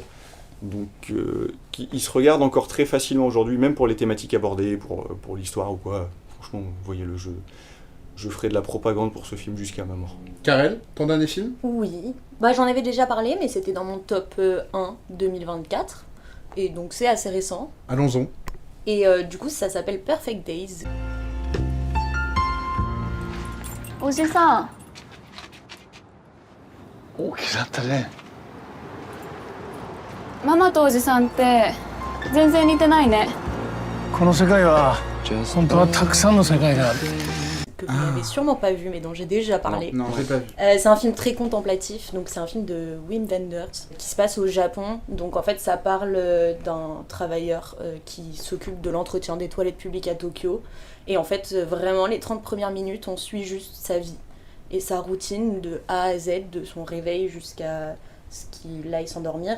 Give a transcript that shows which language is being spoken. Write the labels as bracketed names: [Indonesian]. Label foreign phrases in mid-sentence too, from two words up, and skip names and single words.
[French] Donc il se regarde encore très facilement aujourd'hui, même pour les thématiques abordées, pour l'histoire ou quoi. Franchement, voyez-le. Je ferai de la propagande pour ce film jusqu'à ma mort. Karel, ton dernier film? Oui. J'en avais déjà parlé, mais c'était dans mon top 1 2024. Et donc c'est assez récent. Allons-y. Et du coup, ça s'appelle Perfect Days. [Japanese] おじさん。大きくなったね。ママとおじさんって全然似てないね。この世界は本当はたくさんの世界がある。 [French] Que vous n'avez sûrement pas vu, mais dont j'ai déjà parlé. Non, j'ai pas vu. C'est un film très contemplatif, donc c'est un film de Wim Wenders qui se passe au Japon. Donc en fait, ça parle d'un travailleur qui s'occupe de l'entretien des toilettes publiques à Tokyo. Et en fait, vraiment, les 30 premières minutes, on suit juste sa vie et sa routine de A à Z, de son réveil jusqu'à ce qu'il aille s'endormir.